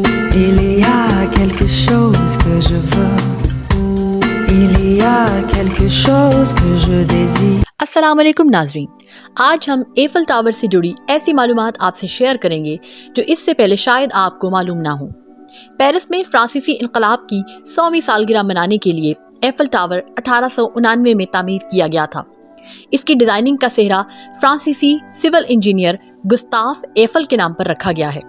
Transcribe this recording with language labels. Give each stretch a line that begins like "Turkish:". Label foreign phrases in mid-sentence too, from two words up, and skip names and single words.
French: Il y a quelque chose que je veux, il y a quelque chose que je désire.
Urdu: السلام علیکم ناظرین، آج ہم ایفل ٹاور سے جڑی ایسی معلومات آپ سے شیئر کریں گے جو اس سے پہلے شاید آپ کو معلوم نہ ہو. پیرس میں فرانسیسی انقلاب کی 100ویں سالگرہ منانے کے لیے ایفل ٹاور 1899 میں تعمیر کیا گیا تھا. اس کی ڈیزائننگ کا سہرا فرانسیسی
English: civil engineer
Urdu: گستاف ایفل کے نام پر رکھا گیا ہے.